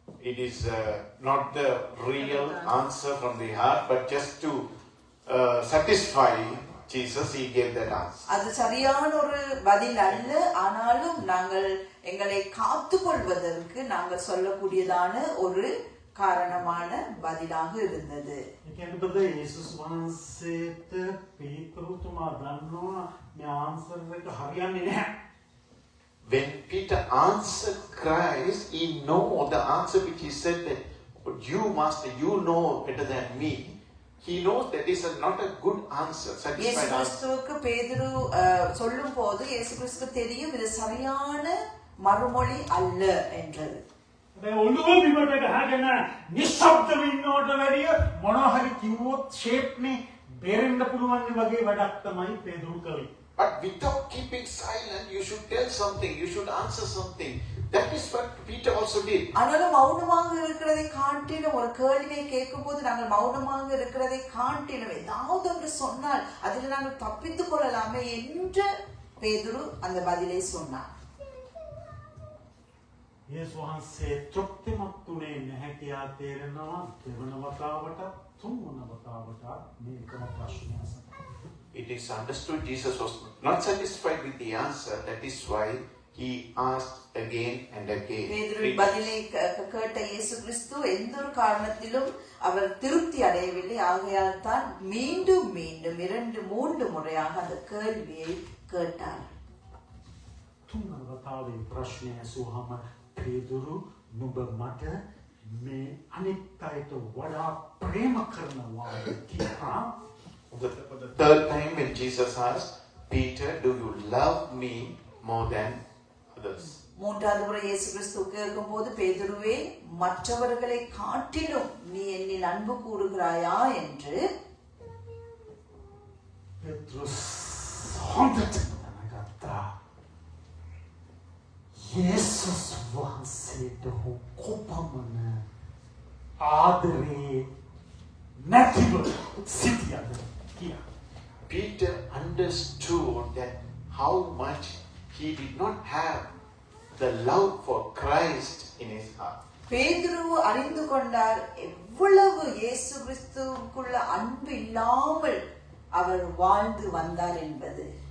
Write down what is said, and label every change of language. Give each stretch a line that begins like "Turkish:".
English: It is not the real answer from the heart, but just to satisfy Jesus, he gave that answer.
Tamil: அது சரியான ஒரு பதில் அல்ல, ஆனாலும் நாங்கள் எங்களை காத்துக்கொள்வதற்கு நாங்கள் சொல்லக்கூடியதான ஒரு காரணமான பதிலாக இருந்தது.
Sinhala: ඒ කියන්නේ බද යේසුස් වහන්සේට පේතෘතුමා දන්නවා මේ ආන්සර් එක හරියන්නේ නැහැ.
English: When Peter answered Christ, he know the answer which he said that, but you master, you know better than me. He knows that is not a good answer,
Tamil: இயேசு
English: satisfied answer.
Tamil: கிறிஸ்துவுக்கு பேதுரு சொல்லும் போது இயேசு கிறிஸ்து தெரியும் இது சரியான மறுமொழி அல்ல என்றது.
Sinhala: දැන් ඔළුව බිමට ගහගෙන නිශ්ශබ්දව ඉන්නවට වැඩිය මොනවා හරි කිව්වොත් ෂේප්නේ බේරෙන්න පුළුවන් වගේ වැඩක් තමයි පේදුරු කළේ.
English: But without keeping silent, you should tell something, you should answer something. That is what Peter also did.
Tamil: ஆனாலும் மௌனமாக இருக்கிறதை காட்டிலும் ஒரு கேள்வியை கேட்கும்போது நாங்கள் மௌனமாக இருக்கிறதை காட்டிலும் ஏதாவது ஒன்று சொன்னால் அதில் நாங்கள் தப்பித்துக் கொள்ளலாமே என்று பேதுரு அந்த பதிலை சொன்னார்.
Sinhala: යේසුස් වහන්සේ තෘප්තිමත් වුණේ නැහැ කියා තේරෙනවා දෙවන වතාවට තුන්වන වතාවට මේකම ප්‍රශ්නය අසන.
English: It is understood Jesus was not satisfied with the answer. That is why he asked again and again.
Tamil: பேதுருவின் பதிலை கேட்ட இயேசு கிறிஸ்து எந்த ஒரு காரணத்திலும் அவர் திருப்தி அடையவில்லை. ஆகையால் தான் மீண்டும் மீண்டும் 2-3 முறையாக அந்த கேள்வியை கேட்டார்.
Sinhala: තුන්වන වතාවේ ප්‍රශ්නය ඇසුවහම පේදුරු නුඹ මට මේ අනිත් අයට වඩා ප්‍රේම කරනවා කියලා.
English: The third time when Jesus asked, Peter, do you love me more than others?
Tamil: மூன்றாவது முறை இயேசு கிறிஸ்து கேட்கும்போது பேதுருவே மற்றவர்களை காட்டிலும் நீ என்னில் அன்பு கூறுகிறாயா என்று
Sinhala: පෙත්රුස් හොඳට දැනගත්තා. යේසුස් වහන්සේට කොපමණ ආදරේ නැතිව සිටියද කියලා.
English: Peter understood that how much he did not have the love for Christ in his heart.
Tamil: பேதுரு அறிந்து கொண்டார் எவ்வளவு இயேசு கிறிஸ்துவுக்குள்ள அன்பு இல்லாமல் அவர் வாழ்ந்து வந்தார் என்பதை.